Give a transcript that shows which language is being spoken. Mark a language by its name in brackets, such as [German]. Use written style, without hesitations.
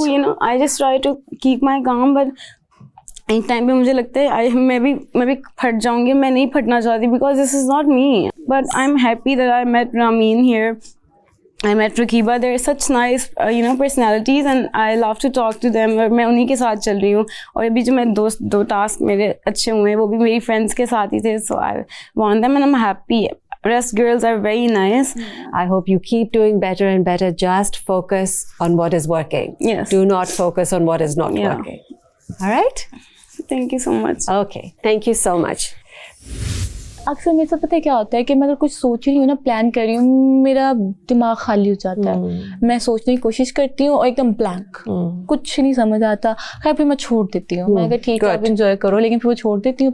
[English] to, you know, I just try to keep my calm, but [Hindi] एक time पे मुझे लगता है मैं भी फट जाऊंगी, मैं नहीं फटना चाहती, [English] because this is not me. But I'm happy that I met Ramin here. I met Rakiba. They're such nice, you know, personalities, and I love to talk to them. [Hindi] और मैं उन्हीं के साथ चल रही हूँ, और अभी जो मैं दो टास्क मेरे अच्छे हुए हैं वो भी मेरी फ्रेंड्स के साथ ही थे. [English] So I want them and I'm happy. Rest girls are very nice. I hope you keep doing better and better. Just focus on what is working. Yes. Do not focus on what is not working. All right? Thank you so much. Okay. Thank you so much. [Hindi] अक्सर मेरे साथ पता है क्या होता है कि मैं अगर कुछ सोच रही हूँ ना, प्लान कर रही हूँ, मेरा दिमाग खाली हो जाता है. मैं सोचने की कोशिश करती हूँ और एकदम ब्लैंक, कुछ नहीं समझ आता. खैर फिर मैं छोड़ देती हूँ. मैं अगर ठीक है आप इंजॉय करो, लेकिन फिर वो छोड़ देती हूँ.